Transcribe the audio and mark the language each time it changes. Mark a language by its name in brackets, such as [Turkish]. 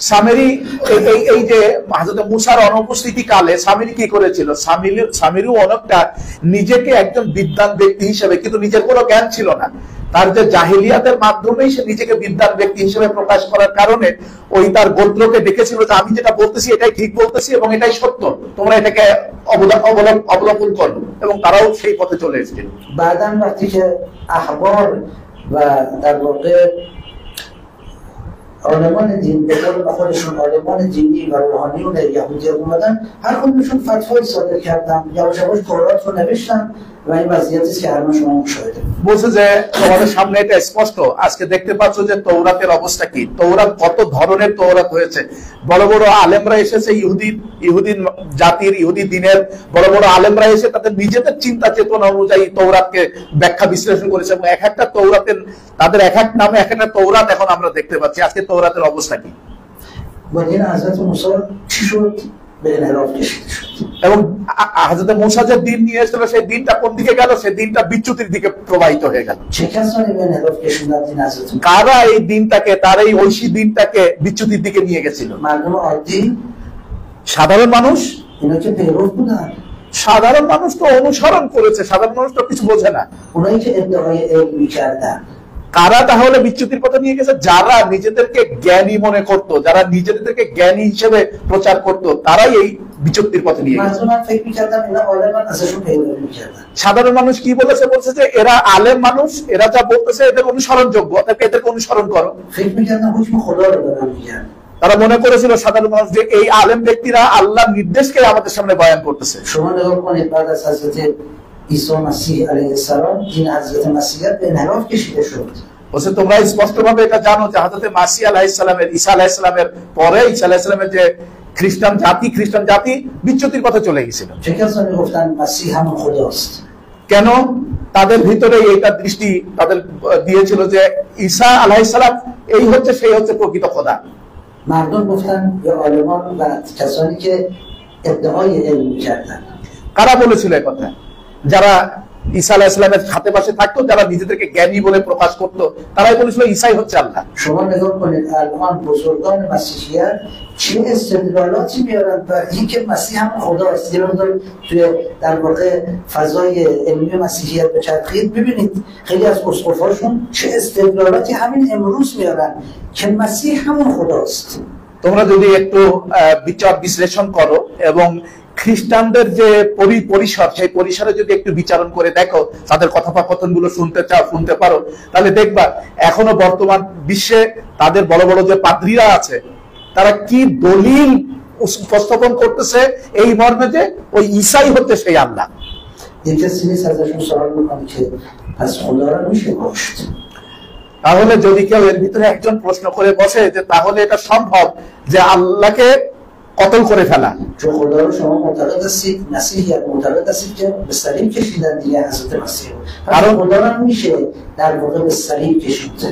[Bangla] সামেরি এই যে হযরত মুসার অনুপস্থিতি কালে সামেরি কি করেছিল, সামেরিও অনেকটা নিজেকে একজন বিদ্বান ব্যক্তি হিসেবে, কিন্তু নিজের কোনো জ্ঞান ছিল না, তার যে জাহিলিয়াতের মাধ্যমেই সে নিজেকে বিদ্বান ব্যক্তি হিসেবে প্রকাশ করার কারণে ওই তার গোত্রকে দেখেছিল যে আমি যেটা বলতেছি এটাই ঠিক বলতেছি এবং এটাই সত্য, তোমরা এটাকে অবলম্বন করো, এবং তারাও সেই পথে চলে এসেছিল। [Persian] بعداً وقتی که احبار و در واقع عالمان دین به قول خودشون عالمان دینی و روحانیون یهودی اومدن، هر کدومشون فتوایی صادر کردن، یواش یواش تورات رو نوشتن و این وضعیتی است که الان شما مشاهده می‌کنید। [Bangla] বলছে যে তোমাদের সামনে এটা স্পষ্ট, আজকে দেখতে পাচ্ছ যে তৌরাতের অবস্থা কি, তৌরাত কত ধরনের তৌরাত হয়েছে। বড় বড় আলেমরা এসেছে, ইহুদি জাতির ইহুদি দিনের বড় বড় আলেমরা এসে তাদের নিজেদের চিন্তা চেতনা অনুযায়ী তৌরাতকে ব্যাখ্যা বিশ্লেষণ করেছে, এবং এক একটা তৌরাতের তাদের এক এক নামে এক একটা তৌরাত এখন আমরা দেখতে পাচ্ছি। আজকে তৌরাতের অবস্থা কি, [Persian] با دین حضرت موسی چی شد؟ به انحراف کشیده شد। [Bangla] এবং হযরত মুসা যে দিন নিয়ে এসেছিল সেই দিনটা কোন দিকে গেল, সেই দিনটা বিচ্যুতির দিকে প্রবাহিত হয়ে গেল। [Persian] چه کسانی به انحراف کشوندن دین حضرت موسی؟ [Bangla] কারা এই দিনটাকে, তার এই ঐশী দিনটাকে বিচ্যুতির দিকে নিয়ে গেছিল? [Persian] مردم عادی، [Bangla] সাধারণ মানুষ। [Persian] اینا که پیرو بودن، [Bangla] সাধারণ মানুষ তো অনুসরণ করেছে, সাধারণ মানুষ তো কিছু বোঝে না। [Persian] اونایی که ادعای علم می‌کردن [Bangla] কারা তাহলে বিচ্যুতির পথে নিয়ে গেছে? যারা নিজেদেরকে জ্ঞানী মনে করত, যারা নিজেদেরকে জ্ঞানী হিসেবে প্রচার করত, তারাই এই বিচ্যুতির পথে নিয়ে গেছে। [Persian] مردم فکر می‌کردن اینا عالمان ازشون پیروی می‌کردن। [Bangla] সাধারণ মানুষ কি বলেছে, বলছে যে এরা আলেম মানুষ, এরা যা বলতেছে এদের অনুসরণযোগ্য, অতএব এদেরকে অনুসরণ করো। [Persian] فکر می‌کردن حکم خدا رو دارن میگن। [Bangla] তারা মনে করেছিল সাধারণ মানুষ যে এই আলেম ব্যক্তিরা আল্লাহর নির্দেশকে আমাদের সামনে বয়ান করতেছে। [Persian] شما نگاه کنید بعد از حضرت عیسی مسیح علیه السلام دین حضرت مسیحیت به انحراف کشیده شد। [Bangla] বলছে তোমরা স্পষ্টভাবে এটা জানো যে হযরত মাসিহ আলাইহিস সালামের, ঈসা আলাইহিস সালামের পরে ঈসা আলাইহিস সালামের যে খ্রিস্টান জাতি বিচ্যুতির পথে চলে গিয়েছিল। [Persian] چه کسانی گفتن مسیح همون خداست؟ [Bangla] কেন? তাদের ভিতরে এইটা দৃষ্টি তাদের দিয়েছিল যে ঈসা আলাইহিস সালাম এই হচ্ছে, সেই হচ্ছে প্রকৃত খোদা। [Persian] مردم گفتن یا عالمان و کسانی که ادعای علم می‌کردن. [Bangla] কারা بলেছিল এই কথা? যারা ঈসা আলাইহিস সালামের হাতে পাশে থাকতো, যারা নিজেদেরকে জ্ঞানী বলে প্রকাশ করতো, তারাই বলেছিল ঈসাই হচ্ছে আল্লাহ। [Persian] شما نگاه کنید الان بزرگان مسیحیت چه استدلالاتی میارن بر اینکه مسیح هم خداست. یه مقدار توی در واقع فضای علمی مسیحیت بچرخید، ببینید خیلی از اسقف‌هاشون چه استدلالاتی همین امروز میارن که مسیح همون خداست. [Bangla] তোমরা যদি একটু বিচার বিশ্লেষণ করো এবং খ্রিস্টানদের যে পরিসর, সেই পরিসরে যদি একটু বিচারণ করে দেখো, তাদের কথোপকথন গুলো শুনতে পারো, তাহলে দেখবা এখনো বর্তমান বিশ্বে তাদের বড় বড় যে পাদ্রীরা আছে, তারা কি দলিল উপস্থাপন করতেছে এই মর্মে যে ওই ঈসাই হচ্ছে সেই আল্লাহ। [Persian] یه کسی نیست ازشون سوال میکنه که پس خدا رو میشه کشت؟ [Bangla] তাহলে যদি কেউ এর ভিতরে একজন প্রশ্ন করে বসে যে তাহলে এটা সম্ভব যে আল্লাহকে قتل করে ফেলা। [Persian] چون خدا رو شما معتقد هستید، مسیحیت معتقد هستید که به صلیب کشیدن دیگه حضرت مسیح رو، پس خدا رو میشه در واقع به صلیب کشید।